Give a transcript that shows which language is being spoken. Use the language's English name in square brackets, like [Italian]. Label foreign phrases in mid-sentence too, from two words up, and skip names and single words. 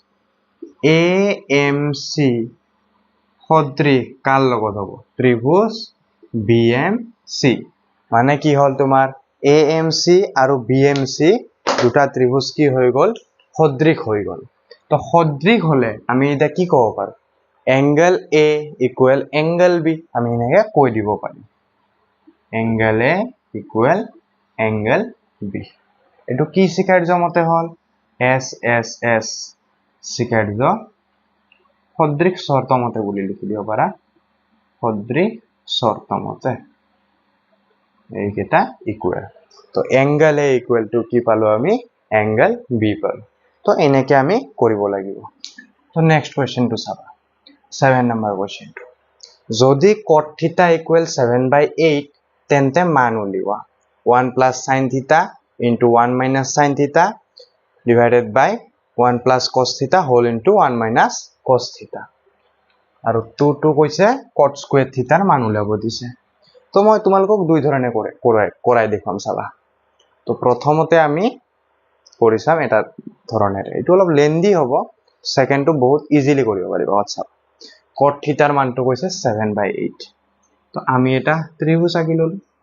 [Assamese] amc সদৃশ কাৰ লগত হ'ব ত্ৰিভুজ bmc মানে কি হ'ল তোমাৰ amc আৰু bmc দুটা ত্ৰিভুজ কি হৈ গ'ল সদৃশ হৈ গ'ল তো সদৃশ হলে আমি এটা কি ক'ব পাৰো [English] angle a equal angle b [Assamese] আমি এনেকে কৈ দিব পাৰিম angle [English] a equal angle b [Assamese] এটো কি শিকাৰ্য মতে হ'ল s s s শিকাৰ্য সদৃশ শর্ত মতে বুলি লিখি দিব পাৰা সদৃশ শর্ত মতে এইকেটা ইকুৱেল তো [English] angle a equal to [Assamese] কি পালো আমি [English] angle b [Assamese] পালো তো এনেকে আমি কৰিব লাগিব তো [English] next question [Assamese] টু চাবা 7 নম্বৰ কোৱেশ্চন যদি [English] cot theta equal 7/8 [Assamese] তেন্তে মান উলিওৱা [English] 1 plus sin theta into 1 minus sin theta divided by 1 plus cos theta whole into 1 minus cos theta [Assamese] আৰু 2 কৈছে [English] cot square theta [Assamese] ৰ মান উলিয়াব দিছে তো মই তোমালোকক দুই ধৰণে কৰাই দেখাম চাবা তো প্ৰথমতে আমি কৰি চাম এটা ধৰণেৰে এটো অলপ লেন্দি হ'ব সেকেন্ড টো বহুত ইজিলি কৰিব পাৰিবা [English] WhatsApp cot theta [Assamese] ৰ মানটো কৈছে 7/8 তো আমি এটা ত্ৰিভুজ আঁকি ললো